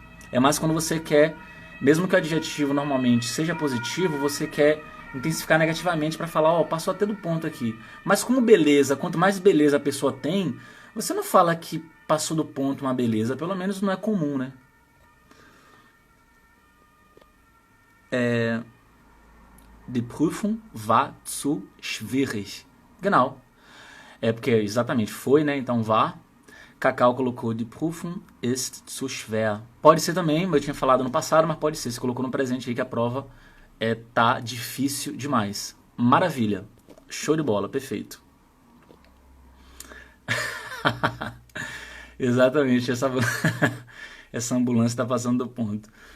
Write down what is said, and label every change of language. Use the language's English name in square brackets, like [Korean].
[Portuguese] É mais quando você quer, mesmo que o adjetivo normalmente seja positivo, você quer intensificar negativamente para falar: ó, passou até do ponto aqui. Mas como beleza, quanto mais beleza a pessoa tem, você não fala que passou do ponto uma beleza, pelo menos não é comum, né? [German] Die Prüfung war zu schwierig. Genau. [Portuguese] É porque exatamente foi, né? Então war. Cacau colocou: [German] die Prüfung ist zu schwer. [Portuguese] Pode ser também, eu tinha falado no passado, mas pode ser. Você colocou no presente aí que a prova tá difícil demais. Maravilha. Show de bola, perfeito. Exatamente, essa ambulância está passando do ponto.